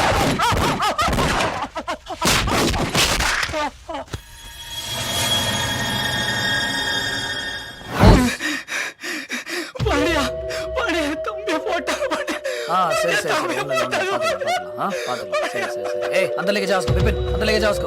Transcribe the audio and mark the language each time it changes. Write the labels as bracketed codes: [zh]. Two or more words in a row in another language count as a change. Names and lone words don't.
[ta] பாண்டியா பாண்டியா தம்பியை போட்டா பாண்டியா. சரி சரி சரி ஒண்ணும் இல்ல, ஒண்ணும் இல்ல. பாத்துக்கலாம் பாத்துக்கலாம். சரி சரி சரி. ஏய் அந்த [hi] लेके जा उसको विपिन, अंदर लेके जा उसको.